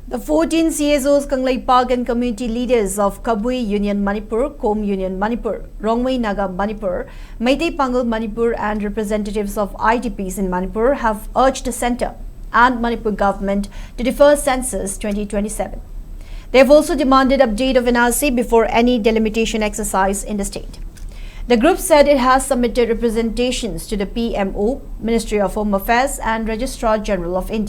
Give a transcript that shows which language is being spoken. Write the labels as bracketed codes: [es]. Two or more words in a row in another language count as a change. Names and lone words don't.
[en] The 14 CSOs, Kanglei Park and community leaders of Kabui Union Manipur, Kom Union Manipur, Rongmei Naga Manipur, Meitei Pangal Manipur and representatives of IDPs in Manipur have urged the centre and Manipur government to defer census 2027. They have also demanded update of NRC before any delimitation exercise in the state. The group said it has submitted representations to the PMO, Ministry of Home Affairs and Registrar General of India.